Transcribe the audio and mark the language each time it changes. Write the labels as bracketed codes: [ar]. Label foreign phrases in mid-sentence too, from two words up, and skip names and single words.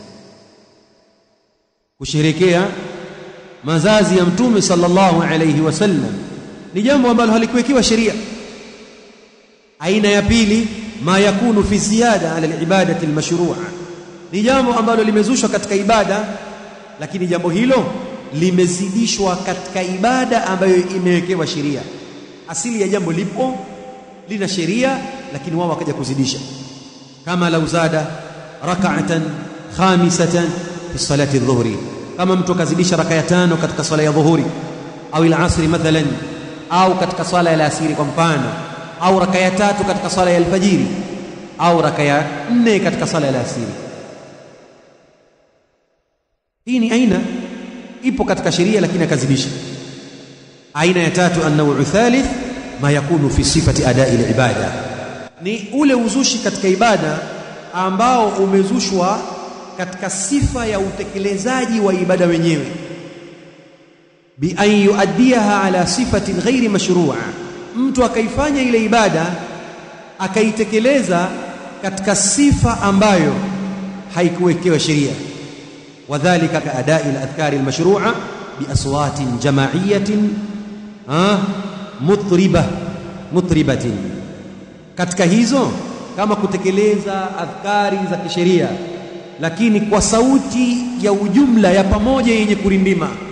[sw] Kusherehekea mazazi ya Mtume [ar] صلى الله عليه وسلم [sw] ni jambo ambalo halikuwekewa sheria. Aina ya pili, [ar] ما يكون في زيادة على العبادات المشروعة, [sw] ni jambo ambalo limezushwa katika ibada, lakini jambo hilo limezidishwa katika ibada ambayo imewekewa sheria. Asili ya jambo lipo, lina sheria, lakini wao wakaja kuzidisha. Kama [ar] لو زاد ركعة خامسة في صلاة الظهر, [sw] kama mtu akazidisha raka ya 5 katika swala ya dhuhuri, au [ar] العصر مثلا, [sw] au katika swala ya alasiri kwa mfano, au raka ya 3 katika swala ya alfajiri, au raka ya 4 katika swala ya alasiri. Hii ni aina ipo katika sheria, lakini akazidisha. Aina ya tatu, [ar] النوع الثالث، ما يكون في صفة أداء العبادة, [sw] ni ule uzushi katika ibada ambao umezushwa katika sifa ya utekelezaji wa ibada wenyewe, [ar] بأن يؤديها على صفة غير مشروعة, [sw] mtu akaifanya ile ibada akaitekeleza katika sifa ambayo haikuwekewa sheria. [ar] وذلك كأداء الأذكار المشروعة بأصوات جماعية مطربة, [sw] katika hizo kama kutekeleza adhkari za kisheria lakini kwa sauti ya ujumla ya pamoja yenye kurindima.